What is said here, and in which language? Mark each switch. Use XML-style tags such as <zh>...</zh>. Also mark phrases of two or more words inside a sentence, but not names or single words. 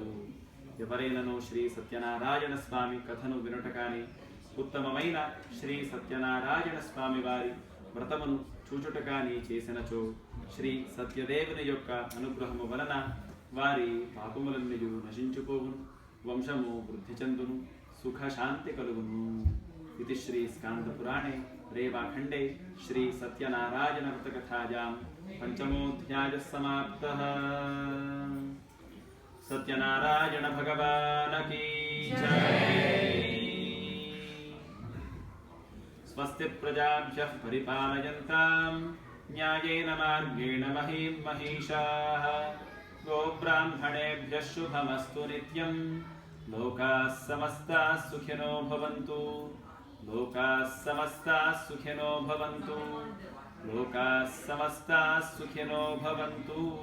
<te>ఎవరైనను శ్రీ సత్యనారాయణ స్వామి కథను వినుట కానీ, ఉత్తమమైన శ్రీ సత్యనారాయణ స్వామి వారి వ్రతమును చూచుట కానీ చేసినచో శ్రీ సత్యదేవుని యొక్క అనుగ్రహము వలన వారి పాపములన్నయు నశించుపోవును, వంశము వృద్ధి చెందును, సుఖశాంతి కలుగును.</te> <sa>ఇది శ్రీ స్కాంద పురాణే రేవాఖండే శ్రీ సత్యనారాయణ వ్రతకథాయాం పంచమోऽధ్యాयः समाप्तः।</sa> <hi>सत्यनारायण भगवान की जय।</hi> <sa>स्वस्ति प्रजाभ्यः परिपालयन्तां न्यायेन मार्गेण महीं महिषाः। गोब्राह्मणेभ्यः शुभमस्तु नित्यं। लोकाः समस्ताः सुखिनो भवन्तु। लोकाः समस्ताः सुखिनो भवन्तु। लोकाः समस्ताः सुखिनो भवन्तु।</sa>